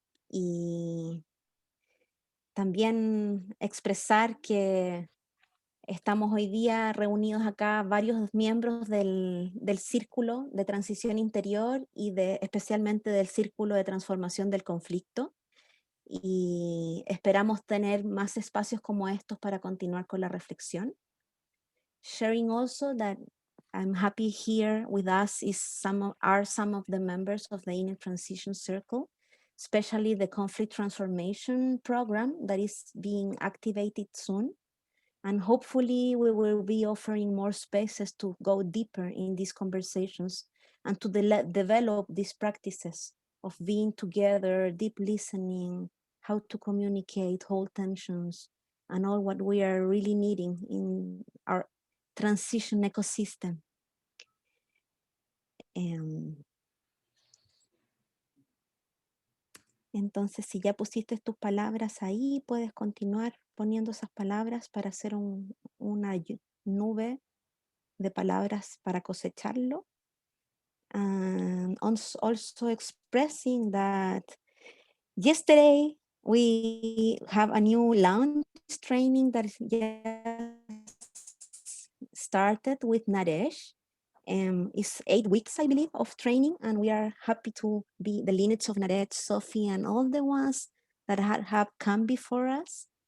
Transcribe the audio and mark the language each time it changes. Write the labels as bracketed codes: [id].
[es] Y también expresar que estamos hoy día reunidos acá varios miembros del Círculo de Transición Interior y especialmente del Círculo de Transformación del Conflicto. Y esperamos tener más espacios como estos para continuar con la reflexión. [en] Sharing also that I'm happy here with us are some of the members of the Inner Transition Circle, especially the Conflict Transformation Program that is being activated soon. And hopefully we will be offering more spaces to go deeper in these conversations and to develop these practices of being together, deep listening, how to communicate, hold tensions, and all what we are really needing in our transition ecosystem. [es] Entonces, si ya pusiste tus palabras ahí, puedes continuar poniendo esas palabras para hacer una nube de palabras para cosecharlo. [en] And also expressing that yesterday we have a new launch training that just started with Naresh. It's 8 weeks, I believe, of training, and we are happy to be the lineage of Naresh, Sophie, and all the ones that have come before us.